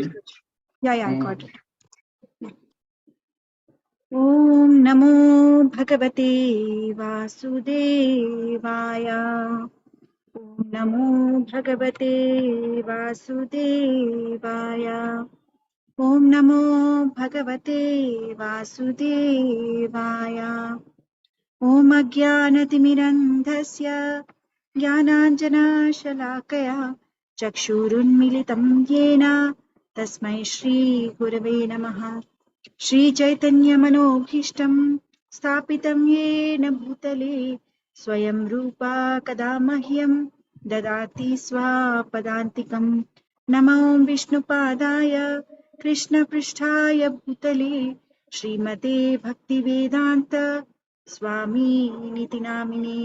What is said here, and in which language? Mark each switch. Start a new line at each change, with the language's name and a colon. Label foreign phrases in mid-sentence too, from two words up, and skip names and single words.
English: I got it.
Sanskrit: ఓం నమో భగవతే వాసుదేవాయ. ఓం నమో భగవతే వాసుదేవాయ. ఓం నమో భగవతే వాసుదేవాయ. ఓం అజ్ఞానతిమిరంధస్య జ్ఞానాంజనాశలాకయా చక్షురున్మిలితం యేన తస్మై శ్రీ గురవే నమః. श्रीचैतन्यमनोभीष्टं स्थापितं येन भूतले स्वयं रूपा कदा मह्यं ददाति स्वापदान्तिकं. नमो विष्णुपादाय कृष्णपृष्ठाय भूतले श्रीमते भक्तिवेदान्त स्वामिनिति नामिने.